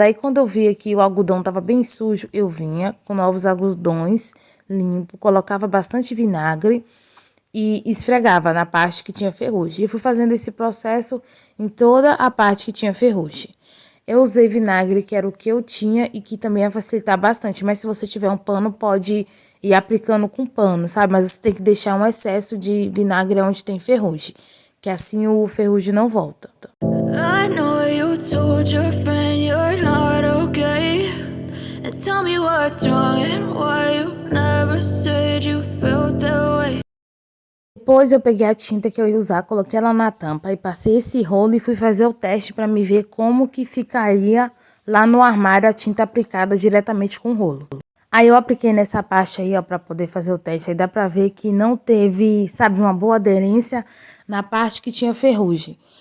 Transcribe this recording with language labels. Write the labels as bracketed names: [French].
[Portuguese] Aí quando eu vi que o algodão tava bem sujo, eu vinha com novos algodões limpo, colocava bastante vinagre e esfregava na parte que tinha ferrugem. E eu fui fazendo esse processo em toda a parte que tinha ferrugem. Eu usei vinagre, que era o que eu tinha e que também ia facilitar bastante. Mas se você tiver um pano, pode ir aplicando com pano, sabe? Mas você tem que deixar um excesso de vinagre onde tem ferrugem, que assim o ferrugem não volta. [English] I know you told your friend you're not okay. And tell me what's wrong and why you never said you felt that way. [Portuguese] Depois eu peguei a tinta que eu ia usar, coloquei ela na tampa e passei esse rolo e fui fazer o teste para me ver como que ficaria lá no armário a tinta aplicada diretamente com o rolo. Aí eu apliquei nessa parte aí, ó, para poder fazer o teste. Aí dá pra ver que não teve, sabe, uma boa aderência na parte que tinha ferrugem.